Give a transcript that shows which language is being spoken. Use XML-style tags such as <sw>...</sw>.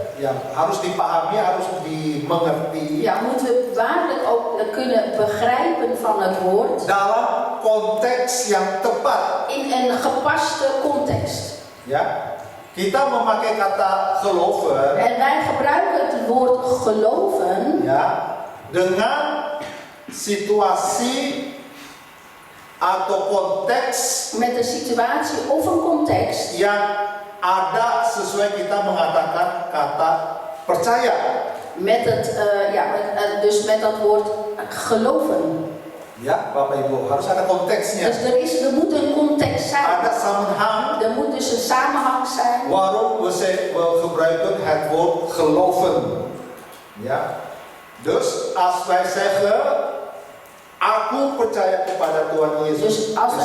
<id>ya, harus dipahami, harus dimengerti</id> <nl>ja, moeten we waarlijk ook kunnen begrijpen van het woord</nl> <id>dalam konteks yang tepat.</id> <nl>in een gepaste context.</nl> <id>Ya, kita memakai kata geloven,</id> <nl>En wij gebruiken het woord geloven</nl> <id>ya, dengan situasi atau konteks</id> <nl>met een situatie of een context</nl> <id>yang ada sesuai kita mengatakan kata percaya.</id> <nl>met het, dus met dat woord geloven.</nl> <id>Ya, Bapak Ibu, harus ada konteksnya.</id> <nl>Dus er moet een context zijn.</nl> <id>Ada samenhang</id> <nl>Er moet dus een samenhang zijn. waarom we gebruiken het woord geloven. Ja. Dus als wij zeggen,</nl> <id>aku percaya kepada Tuhan Yesus</id> <nl>Dus als wij</nl>